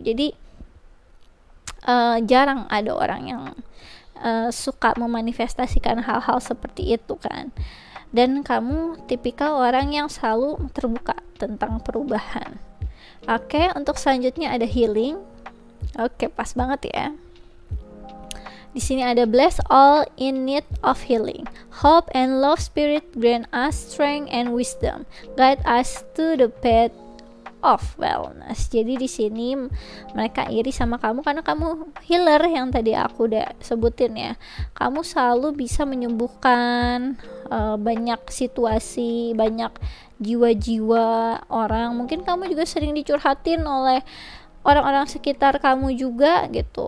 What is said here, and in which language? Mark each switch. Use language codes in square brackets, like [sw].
[id] Jadi jarang ada orang yang suka memanifestasikan hal-hal seperti itu kan. Dan kamu tipikal orang yang selalu terbuka tentang perubahan. Oke, untuk selanjutnya ada healing. Oke, pas banget ya. Di sini ada [en] bless all in need of healing. Hope and love spirit grant us strength and wisdom. Guide us to the path of wellness. [id] Jadi di sini mereka iri sama kamu karena kamu healer yang tadi aku udah sebutin ya. Kamu selalu bisa menyembuhkan banyak situasi, banyak jiwa-jiwa orang. Mungkin kamu juga sering dicurhatin oleh orang-orang sekitar kamu juga gitu.